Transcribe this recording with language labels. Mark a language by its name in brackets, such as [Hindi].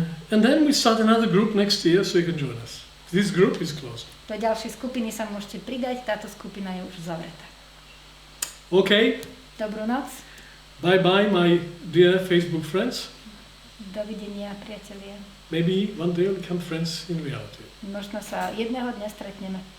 [English] And then we start another group next year, so you can join us. This group is closed. [Slovak] Do ďalšej skupiny sa môžete pridať, táto skupina je už zavretá. [English] Okay. [Slovak] Dobrú noc. [English] Bye bye, my dear Facebook friends. [Slovak] Dovidenia, priatelia. [English] Maybe one day we'll become friends in reality. [Slovak] Možno sa jedného dňa stretneme.